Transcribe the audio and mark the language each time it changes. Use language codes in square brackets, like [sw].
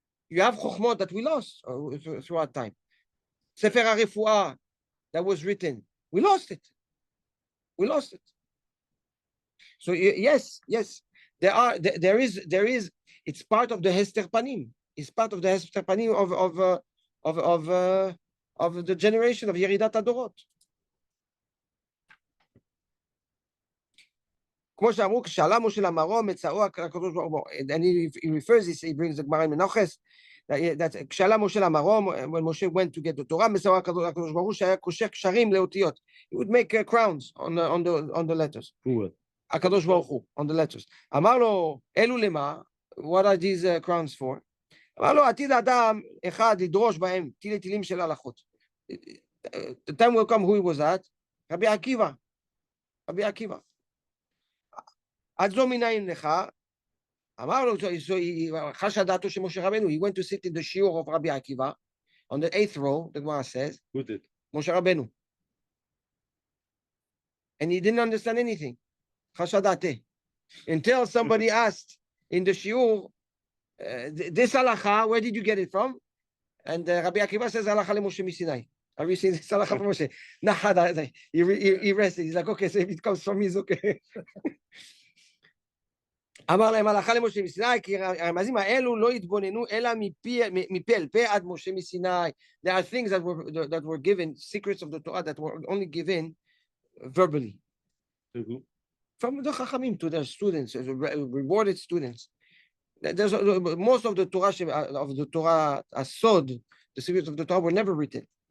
[en] You have Chokhmot that we lost throughout time. Sefer HaRefuah that was written. We lost it. We lost it. So yes, there is. It's part of the Hester Panim. It's part of the Hester Panim of the generation of Yeridat Adorot. [he] כמו שאמרו, כשעלה משה למרום, מצאו הקדוש ברוך הוא. [en] And he refers, he brings the Gemara in Menachos, that [he] כשעלה משה למרום, [en] when Moshe went to get the Torah, [he] מצאו הקדוש ברוך הוא שהיה קושר קשרים לאותיות. [en] He would make crowns on the letters. Who would? [he] הקדוש ברוך הוא, [en] on the letters. [he] אמר לו, אלו למה? [en] What are these crowns for? [he] אמר לו, עתיד אדם אחד לדרוש בהם תילי תילים של הלכות. [en] The time will come, who he was at? רבי עקיבא. רבי עקיבא. [he] עד זו מנין לך? אמר לו, חש דעתו [en] של משה רבנו, he went to sit in the shiur of Rabbi Akiva, on the 8th row, the Gemara says, Who did? Moshe Rabenu. And he didn't understand anything. [he] חש דעתי. [en] Until somebody asked in the shiur, this halacha, where did you get it from? And Rabbi Akiva says, halacha leMoshe miSinai. Have you seen this halacha from Moshe? Nah, he rested. He's like, okay, so if it comes from me, it's okay. [he] אמר להם הלכה למשה מסיני, כי הרמזים האלו לא התבוננו אלא מפה אל פה עד משה מסיני. [en] There are things that were given, secrets of the Torah that were only given verbally. To who? From the Chachamim to their students, rewarded students. There's most of the Torah Asod, the secrets of the Torah were never written